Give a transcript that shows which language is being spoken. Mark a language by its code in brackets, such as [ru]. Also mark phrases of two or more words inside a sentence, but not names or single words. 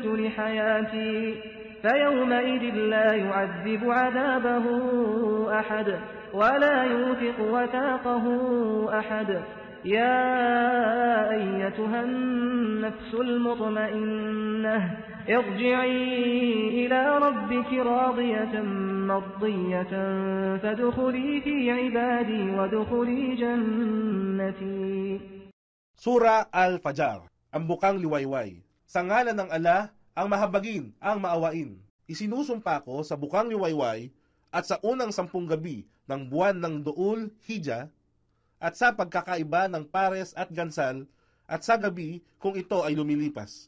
[ar] لحياتي فيومئذ لا يعذب عذابه أحد ولا يوثق وثاقه أحد يا أيتها النفس المطمئنة ارجعي إلى ربك راضية مرضية فادخلي في عبادي وادخلي جنتي. [tl] Sura Al-Fajr, ang bukang liwayway. Sa ngalan ng Allah, ang mahabagin, ang maawain. Isinusumpa ko sa bukang liwayway at sa unang 10 gabi ng buwan ng Duul Hijjah at sa pagkakaiba ng pares at gansal at sa gabi kung ito ay lumilipas.